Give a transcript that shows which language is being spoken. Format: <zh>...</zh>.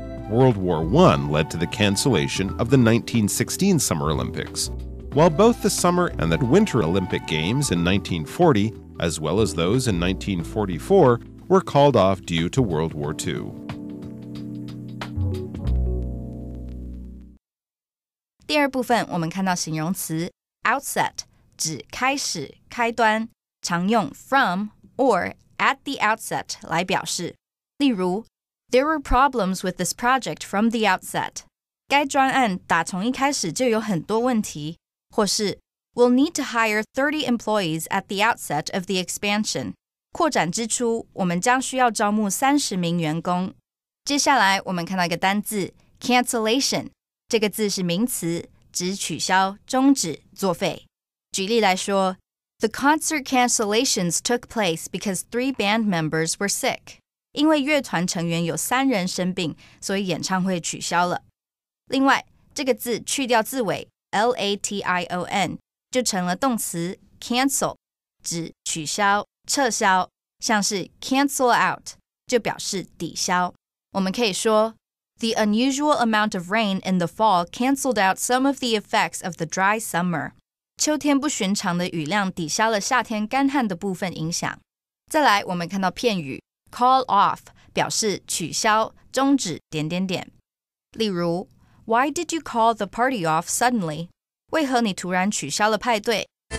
<en>World War I led to the cancellation of the 1916 Summer Olympics, while both the Summer and the Winter Olympic Games in 1940, as well as those in 1944, were called off due to World War II.</en> <zh>第二部分我们看到形容词 outset 指开始、开端，常用 from or at the outset 来表示。例如</zh> <en>There were problems with this project from the outset.</en> <zh>该专案打从一开始就有很多问题，或是</zh> <en>We'll need to hire 30 employees at the outset of the expansion.</en> <zh>扩展之初，我们将需要招募30名员工。接下来我们看到一个单字 cancellation， 这个字是名词，指取消、终止、作废。举例来说</zh> <en>The concert cancellations took place because 3 band members were sick.</en> <zh>因为乐团成员有3人生病，所以演唱会取消了。另外，这个字去掉字尾 lation 就成了动词 cancel， 指取消、撤销，像是 cancel out 就表示抵消。我们可以说</zh> <en>The unusual amount of rain in the fall canceled out some of the effects of the dry summer.</en> <zh>秋天不寻常的雨量抵消了夏天干旱的部分影响。再来，我们看到片语Call off 表示取消、终止……例如</zh> <en>Why did you call the party off suddenly?</en> <zh>为何你突然取消了派对？</zh>